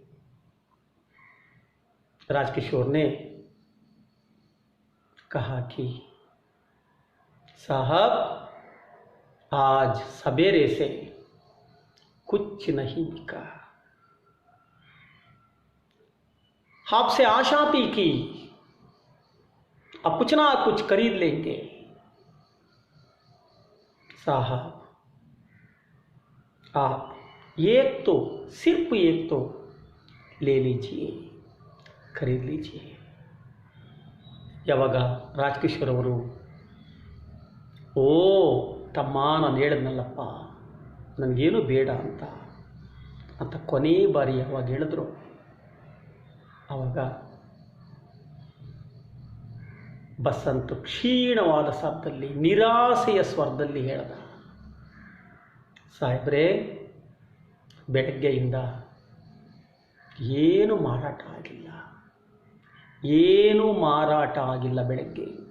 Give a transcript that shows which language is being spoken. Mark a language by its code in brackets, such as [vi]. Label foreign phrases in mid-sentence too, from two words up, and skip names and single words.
[hi] राजकिशोर ने कहा कि साहब आज सवेरे से कुछ नहीं बिका, आपसे आशा थी कि अब कुछ ना कुछ खरीद लेंगे। साहब आप एक तो, सिर्फ एक तो ले लीजिए, ಖರೀದ್ लीजिए। [kn] ಯಾವಾಗ ರಾಜಕಿಶೋರ್ ಅವರು, ಓ ತಮ್ಮ ನಾನು ಹೇಳಿದ್ನಲ್ಲಪ್ಪ ನನಗೇನು ಬೇಡ ಅಂತ ಕೊನೆ ಬಾರಿ ಯಾವಾಗ ಹೇಳಿದ್ರು, ಆವಾಗ ಬಸಂತ್ ಕ್ಷೀಣವಾದ ಶಬ್ದದಲ್ಲಿ, ನಿರಾಸೆಯ ಸ್ವರದಲ್ಲಿ ಹೇಳ್ದ, ಸಾಹೇಬ್ರೇ ಬೆಳಗ್ಗೆಯಿಂದ ಏನು ಮಾರಾಟ ಆಗಿಲ್ಲ, ಏನು ಮಾರಾಟ ಆಗಿಲ್ಲ ಬೆಳಗ್ಗೆಯಿಂದ.